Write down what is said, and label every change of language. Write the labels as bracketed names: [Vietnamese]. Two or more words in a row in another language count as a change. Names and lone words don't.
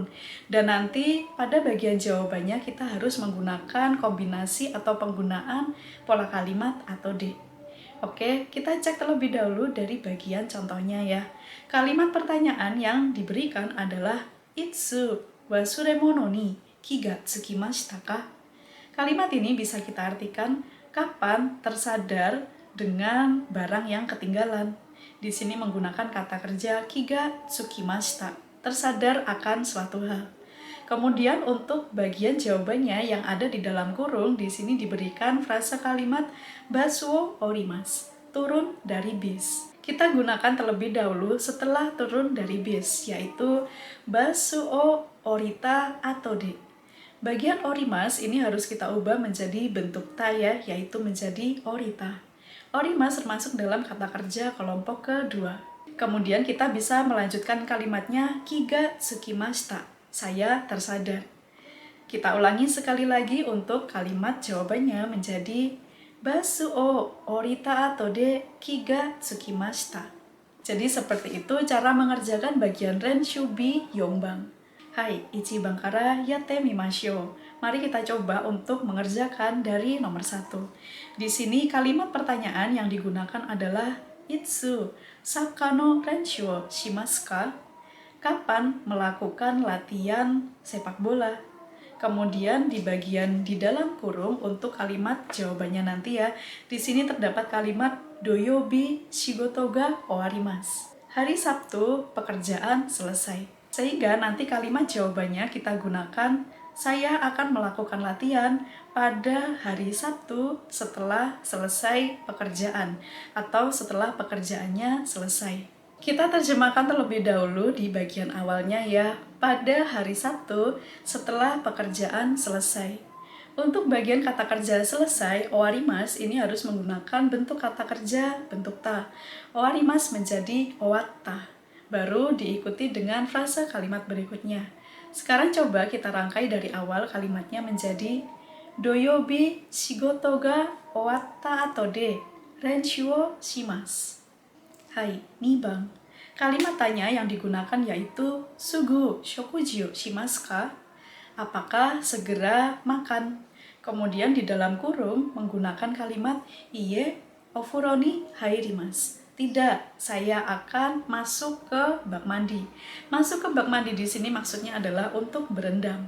[Indonesian] Dan nanti pada bagian jawabannya kita harus menggunakan kombinasi atau penggunaan pola kalimat atau D. Oke, kita cek terlebih dahulu dari bagian contohnya ya. Kalimat pertanyaan yang diberikan adalah [Japanese] いつ忘れ物に気がつきましたか? [Indonesian] Kalimat ini bisa kita artikan kapan tersadar dengan barang yang ketinggalan. Di sini menggunakan kata kerja [Japanese] 気がつきました, [Indonesian] tersadar akan suatu hal. Kemudian untuk bagian jawabannya yang ada di dalam kurung, di sini diberikan frasa kalimat [Japanese] バスを降ります, [Indonesian] turun dari bis. Kita gunakan terlebih dahulu setelah turun dari bis, yaitu [Japanese] バスを降りた後で. [Indonesian] Bagian orimas ini harus kita ubah menjadi bentuk ta ya, yaitu menjadi orita. Orimas termasuk dalam kata kerja kelompok kedua. Kemudian kita bisa melanjutkan kalimatnya [Japanese] 気がつきました, [Indonesian] saya tersadar. Kita ulangi sekali lagi untuk kalimat jawabannya menjadi [Japanese] バスを降りた後で気がつきました. [Indonesian] Jadi seperti itu cara mengerjakan bagian renshubi 4 番. [Japanese] はい、1番からやってみましょう. [Indonesian] Mari kita coba untuk mengerjakan dari nomor 1. Di sini kalimat pertanyaan yang digunakan adalah [Japanese] いつサッカーの練習しますか? [Indonesian] Kapan melakukan latihan sepak bola? Kemudian di bagian di dalam kurung untuk kalimat jawabannya nanti ya. Di sini terdapat kalimat [Japanese] 土曜日仕事が終わります. [Indonesian] Hari Sabtu pekerjaan selesai. Sehingga nanti kalimat jawabannya kita gunakan saya akan melakukan latihan pada hari Sabtu setelah selesai pekerjaan atau setelah pekerjaannya selesai. Kita terjemahkan terlebih dahulu di bagian awalnya ya, pada hari Sabtu setelah pekerjaan selesai. Untuk bagian kata kerja selesai, owarimasu ini harus menggunakan bentuk kata kerja bentuk ta. Owarimasu menjadi owatta. Baru diikuti dengan frase kalimat berikutnya. Sekarang coba kita rangkai dari awal kalimatnya menjadi [Japanese] 土曜日仕事が終わった後で練習をします. はい、2番. [Indonesian] Kalimat tanya yang digunakan yaitu [Japanese] すぐ食事をしますか? [Indonesian] Apakah segera makan? Kemudian di dalam kurung menggunakan kalimat [Japanese] いいえ、お風呂に入ります. [Indonesian] Tidak, saya akan masuk ke bak mandi. Masuk ke bak mandi di sini maksudnya adalah untuk berendam.